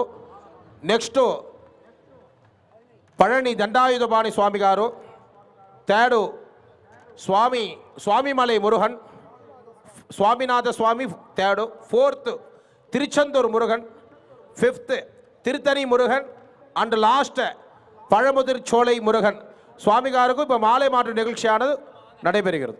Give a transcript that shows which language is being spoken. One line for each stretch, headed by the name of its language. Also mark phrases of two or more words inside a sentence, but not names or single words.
Telugu: నెక్స్ట్ పళని దండాయుధపాణి స్వామి గారు. థర్డ్ స్వామిమలై మురుగన్ స్వామినాథ స్వామి థర్డ్. ఫోర్త్ తిరుచందూర్ మురుగన్. ఫిఫ్త్ తిరుతని మురుగన్.
English: and last
Tamil: பழமுதிர் சோலை முருகன் சுவாமி காருக்கு இப்போ மாலை மாற்று நிகழ்ச்சியானது நடைபெறுகிறது.